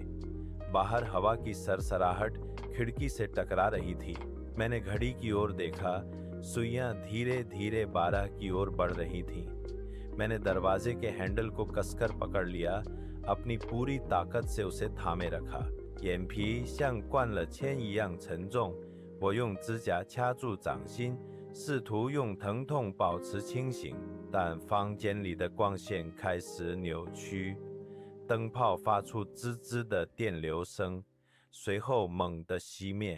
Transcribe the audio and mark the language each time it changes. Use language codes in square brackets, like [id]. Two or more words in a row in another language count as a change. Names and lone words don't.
[hi] बाहर हवा की सरसराहट खिड़की से टकरा रही थी। मैंने घड़ी की ओर देखा। सुइयां धीरे धीरे 12 की ओर बढ़ रही थीं। मैंने दरवाजे के हैंडल को कसकर पकड़ लिया, अपनी पूरी ताकत से उसे थामे रखा। [zh] 眼皮像灌了铅一样沉重，我用指甲掐住掌心，试图用疼痛保持清醒，但房间里的光线开始扭曲，灯泡发出滋滋的电流声，随后猛地熄灭。